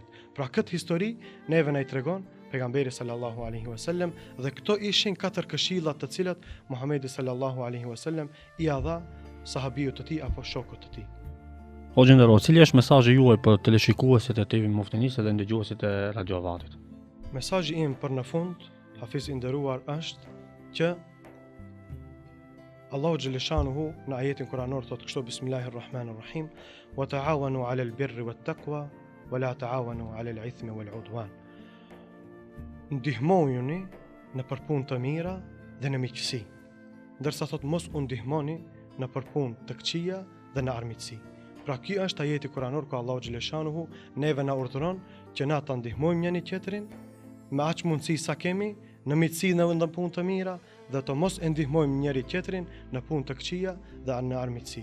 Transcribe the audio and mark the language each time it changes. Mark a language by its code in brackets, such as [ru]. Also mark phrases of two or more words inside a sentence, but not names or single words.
[sq] Pra këtë histori neve na i tregon pejgamberi [ar] صلى الله عليه وسلم [sq] dhe këto ishin 4 këshilla të cilat Muhamedi [ar] صلى الله عليه وسلم [sq] i dha sahabijut të tij apo shokut të tij. O gjendero, cili është mesazhi juaj për teleshikuesit e TV Muftinisë dhe ndëgjuesit e Radio Avatit? Mesazhi im për në fund hafiz i nderuar është që Allahu Gjeleshanuhu në ajetin kuranor thotë kështu: [ar] بسم الله الرحمن الرحيم وتعاونوا على البر والتقوى ولا تعاونوا على الإثم والعدوان. [sq] Ndihmojuni në përpunë të mira dhe në miqësi, ndërsa thotë mos u ndihmoni në përpunë të këqija dhe në armiqësi. Pra ky është ajeti kuranor ku Allahu Gjeleshanuhu neve na urdhëron që na ta ndihmojmë njëri tjetrin me aq mundësi sa kemi në miqësi në punë të mira dhe të mos e ndihmojmë njëri tjetrin në punë të këqija dhe në armiqësi.